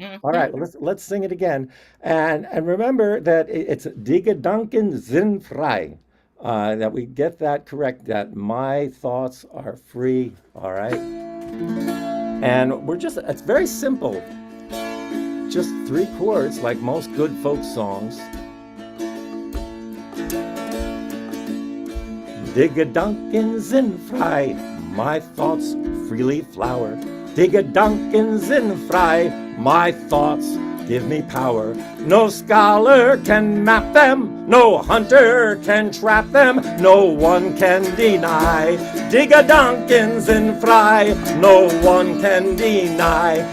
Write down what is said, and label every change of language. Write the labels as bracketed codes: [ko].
[en] All right, let's sing it again, and remember that it's [de] Die Gedanken sind frei. [en] That we get that correct. That my thoughts are free. All right, and it's very simple. Just three chords, like most good folk songs. [de] Die Gedanken sind frei, [en] my thoughts freely flower. [de] Die Gedanken sind frei, [en] my thoughts give me power. No scholar can map them, no hunter can trap them, no one can deny. [de] Die Gedanken sind frei, [en] no one can deny.